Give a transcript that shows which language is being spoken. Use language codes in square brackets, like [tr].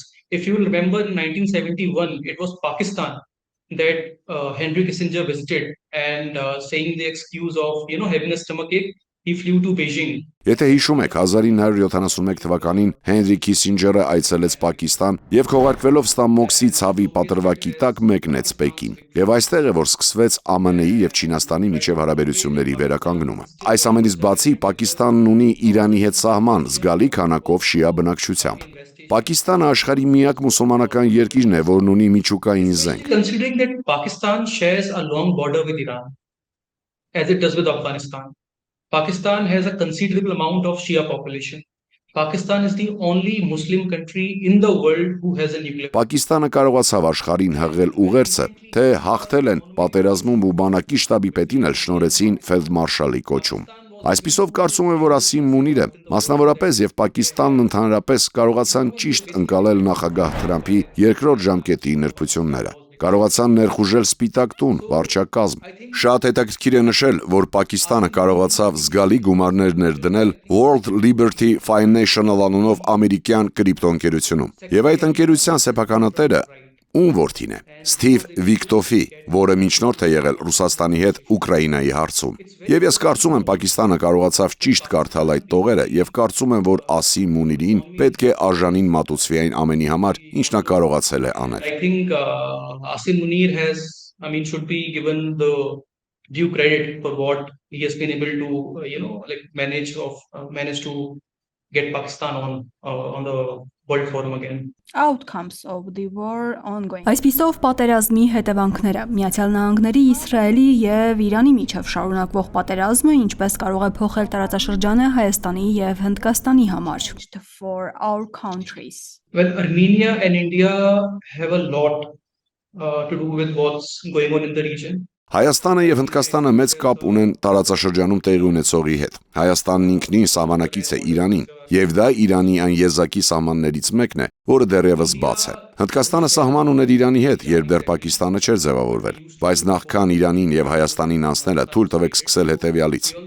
[en] If you remember in 1971 it was Pakistan that Henry Kissinger visited and saying the excuse of having a stomachache he flew to Beijing. [hy] Եթե հիշում եք 1971 թվականին Հենրի Քիսինջերը այցելեց Պակիստան եւ քողարկվելով Ստամոքսի ցավի պատրվակի տակ մեկնեց Պեկին։ Եվ այստեղ է որ սկսվեց ԱՄՆ-ի եւ Չինաստանի միջև հարաբերությունների վերականգնումը։ Այս ամենից բացի Պակիստանն ունի Իրանի հետ սահման զգալի քանակով շիա բնակչությամբ։ Պակիստանը աշխարհի միակ մուսուլմանական երկիրն է, որն ունի միջուկային զենք։ [en] Considering that Pakistan shares a long border with Iran, as it does with Afghanistan, Pakistan has a considerable amount of Shia population. Pakistan is the only Muslim country in the world who has a nuclear. [hy] Պակիստանը կարողացավ աշխարհին հղել ուղերձը, թե հաղթել են պատերազմում ու բանակի շտաբի պետին էլ շնորհեցին ֆելդմարշալի կոչում։ Այսպիսով կարծում եմ, որ Ասիմ Մունիրը, մասնավորապես եւ Պակիստանն ընդհանրապես կարողացան ճիշտ ընկալել նախագահ Թրամփի երկրորդ ժամկետի նրբությունները։ Կարողացան ներխուժել Սպիտակ տուն, վարչակազմ։ Շատ հետաքրքիր է նշել, որ Պակիստանը կարողացավ զգալի գումարներ ներդնել World Liberty Financial անունով ամերիկյան կրիպտոընկերությունում։ Եվ այդ ընկերության սեփականատերը ում որդին է։ Սթիվ Վիկտոֆի, որը միջնորդ է եղել Ռուսաստանի հետ Ուկրաինայի հարցում։ Եվ ես կարծում եմ Պակիստանը կարողացավ ճիշտ կարդալ այդ տողերը եւ կարծում եմ, որ Ասիմ Մունիրին պետք է արժանին մատուցվի այն ամենի համար, ինչ նա կարողացել է անել։ [en] I think Asim Munir should be given the due credit for what he has been able to manage to get Pakistan on the world forum again. Outcomes of the war ongoing. [hy] Այսպիսով պատերազմի հետևանքները Միացյալ Նահանգների, Իսրայելի եւ Իրանի միջև շարունակվող պատերազմը ինչպես կարող է փոխել տարածաշրջանը Հայաստանի եւ Հնդկաստանի համար։ [en] For our countries. Well, Armenia and India have a lot to do with what's going on in the region. [hy] Հայաստանը եւ Հնդկաստանը մեծ կապ ունեն տարածաշրջանում տեղի ունեցողի հետ։ Հայաստանն ինքնին սահմանակից է Իրանին, եւ դա Իրանի այն եզակի սահմաններից մեկն է, որը դեռևս բաց է։ Հնդկաստանը սահման ուներ Իրանի հետ, երբ դեռ Պակիստանը չէր ձևավորվել, բայց նախքան Իրանին եւ Հայաստանին անցնելը թույլ տվեք սկսել հետեւյալից.